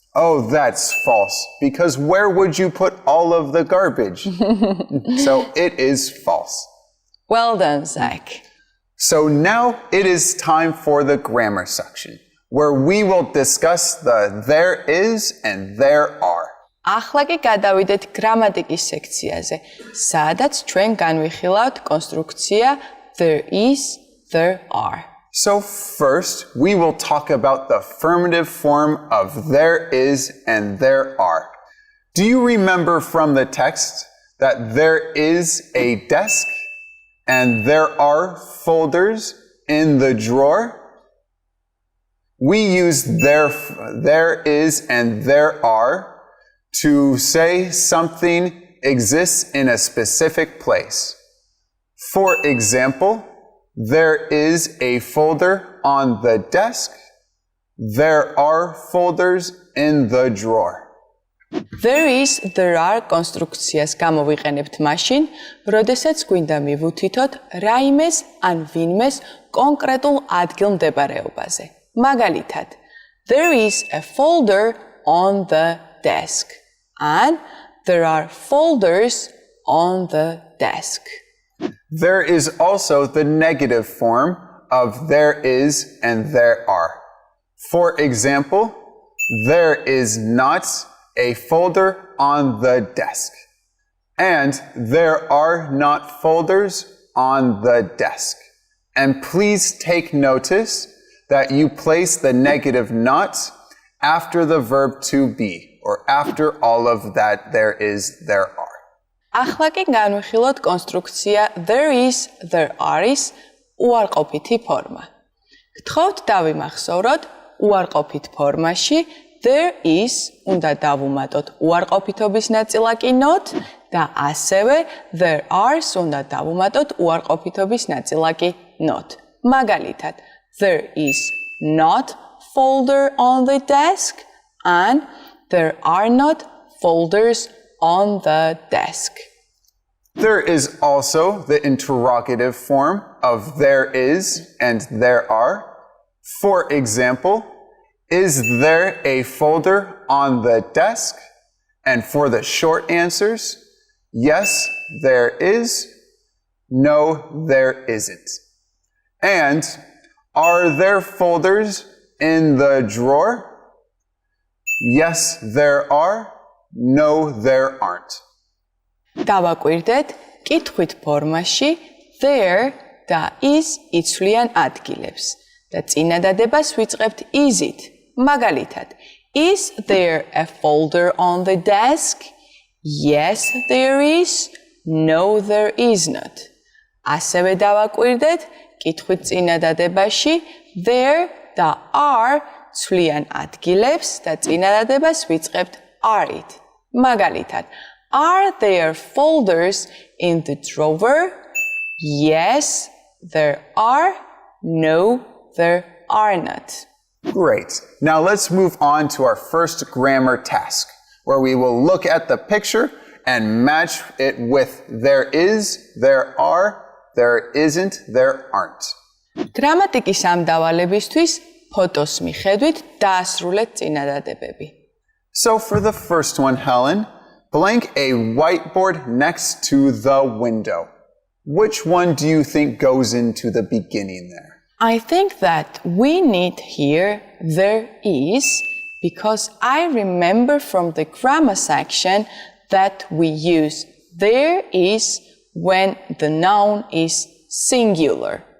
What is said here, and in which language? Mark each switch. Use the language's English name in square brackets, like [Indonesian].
[English] Oh, that's false because where would you put all of the garbage? So it is false. Well done, Zach. So now it is time for the grammar section where we will discuss the there is and there are. ახლა კი გადავიდეთ გრამატიკის სექციაზე, სადაც ჩვენ განვიხილავთ კონსტრუქცია there is, there are. So first, we will talk about the affirmative form of there is and there are. Do you remember from the text that there is a desk and there are folders in the drawer? We use there is and there are to say something exists in a specific place. For example, there is a folder on the desk. There are folders in the drawer. [Georgian] There is, there are კონსტრუქციას გამოვიყენებთ მაშინ, როდესაც გვინდა მივუთითოთ რაიმეს ან ვინმეს კონკრეტულ ადგილმდებარეობაზე. მაგალითად, [English] there is a folder on the desk and there are folders on the desk. There is also the negative form of there is and there are. For example, there is not a folder on the desk and there are not folders on the desk. And please take notice that you place the negative not after the verb to be or after all of that there is, there are. [Georgian] ახლა კი განვიხილოთ კონსტრუქცია there is, there are-ის უარყოფითი ფორმა. გთხოვთ დავიმახსოვროთ უარყოფით ფორმაში there is უნდა დავუმატოთ უარყოფითობის ნაწილაკი not და ასევე there are-ს უნდა დავუმატოთ უარყოფითობის ნაწილაკი not. მაგალითად, [English] there is not folder on the desk and there are not folders on the desk. There is also the interrogative form of there is and there are. For example, is there a folder on the desk? And for the short answers, yes, there is. No, there isn't. And are there folders in the drawer? Yes, there are. No, there aren't. [Georgian] დავაკვირდეთ კითხვით ფორმაში there და is იცვლიან ადგილებს და წინადადებას ვიწყებთ is-ით. მაგალითად, [English] is there a folder on the desk? Yes, there is. No, there is not. [Georgian] ასევე დავაკვირდეთ კითხვით წინადადებაში there და are ცვლიან ადგილებს და წინადადებას ვიწყებთ are-ით. მაგალითად, [English] are there folders in the drawer? Yes, there are. No, there are not. Great. Now let's move on to our first grammar task, where we will look at the picture and match it with there is, there are, there isn't, there aren't. [Georgian] გრამატიკის ამ დავალებისთვის ფოტოს მიხედვით დაასრულეთ წინადადებები. [English] So for the first one, Helen, blank a whiteboard next to the window. Which one do you think goes into the beginning there? I think that we need here there is because I remember from the grammar section that we use there is when the noun is singular.